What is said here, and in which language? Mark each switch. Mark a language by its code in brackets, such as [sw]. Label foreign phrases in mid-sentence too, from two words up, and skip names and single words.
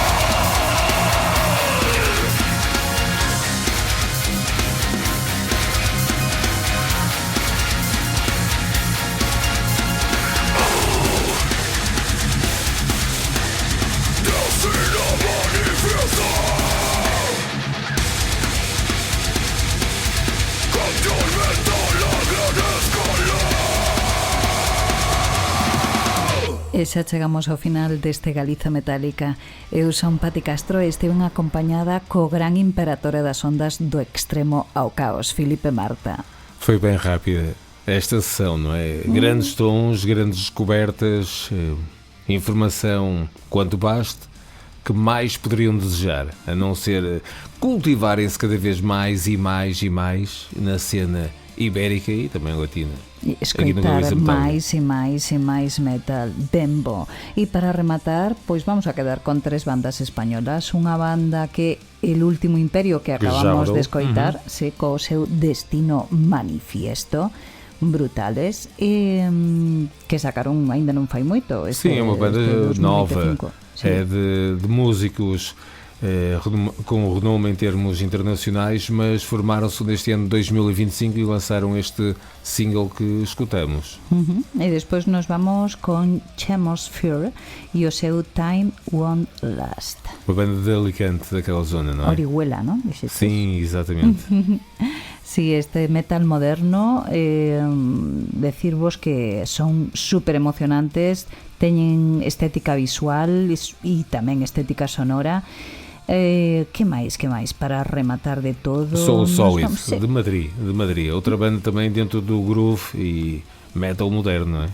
[es] Destino manifiesto. Control mental a gran escala. [gl] E xa chegamos ao final deste Galiza Metálica. Eu son Pati Castro e estiven acompañada co gran imperator das ondas do extremo ao caos, Filipe Marta. [pt] Foi bem rápida esta sessão, não é? Grandes tons, grandes descobertas, informação quanto baste. Que mais poderiam desejar, a não ser cultivarem-se cada vez mais e mais e mais na cena ibérica e também latina. [gl] E escoitar máis e máis e máis metal, ben bo. E para rematar, pois vamos a quedar con 3 bandas españolas. Unha banda que El Último Imperio, que acabamos de escoitar, se co seu Destino Manifiesto, brutales, e que sacaron aínda non fai moito. [pt] Sim, é uma banda nova, é de músicos com renome em termos internacionais, mas formaram-se neste ano de 2025 e lançaram este single que escutamos. E depois nós vamos com Chemosphere e o seu Time Won't Last. Uma banda de Alicante, daquela zona, não é? Orihuela, não? Sim, exatamente. [gl] Sí, este metal moderno, decirvos que son super emocionantes, teñen estética visual e tamén estética sonora. Que máis para rematar de todo? Soul Solid, de Madrid, outra banda tamén dentro do groove e metal moderno, non é?